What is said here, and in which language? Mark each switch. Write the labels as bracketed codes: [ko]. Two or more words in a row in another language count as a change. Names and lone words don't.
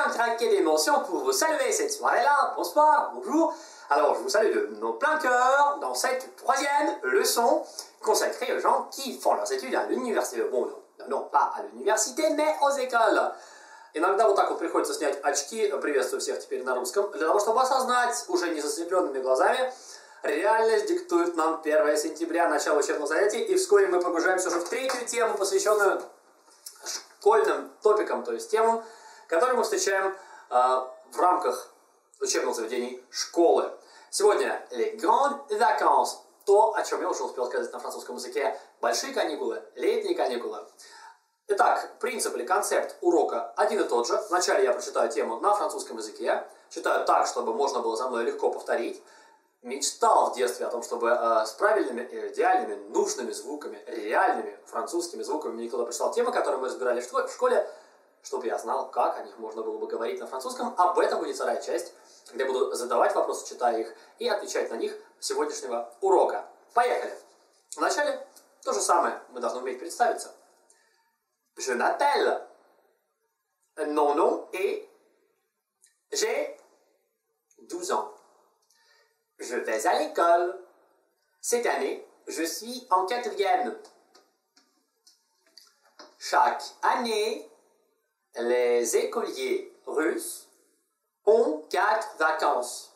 [fr] paquet d'émotions pour vous saluer cette soirée-là. Bonsoir, bonjour. Alors, je vous salue de mon plein cœur dans cette troisième leçon consacrée aux gens qui font leurs études à l'université. Bon, non, pas à l'université, mais aux écoles. [ru] Иногда вот так вот приходится снять очки, приветствую всех теперь на русском, для того, чтобы осознать уже не заслепленными глазами, реальность диктует нам 1 сентября, начало учебного занятия, и вскоре мы погружаемся уже в третью тему, посвященную школьным топикам, то есть темам, которые мы встречаем в рамках учебных заведений школы. [fr] Сегодня les grandes vacances, [ru] то, о чем я уже успел сказать на французском языке, большие каникулы, летние каникулы. Итак, принцип или концепт урока один и тот же. Вначале я прочитаю тему на французском языке, читаю так, чтобы можно было за мной легко повторить. Мечтал в детстве о том, чтобы с правильными, идеальными, нужными звуками, реальными французскими звуками мне кто-то прочитал темы, которые мы разбирали в школе, чтобы я знал, как о них можно было бы говорить на французском. Об этом будет вторая часть, где я буду задавать вопросы, читая их, и отвечать на них сегодняшнего урока. Поехали! Вначале то же самое мы должны уметь представиться. [fr] Je m'appelle, mon nom est, j'ai 12 ans. Je vais à l'école. Cette année, je suis en 4e. Chaque année, les écoliers russes ont 4 vacances.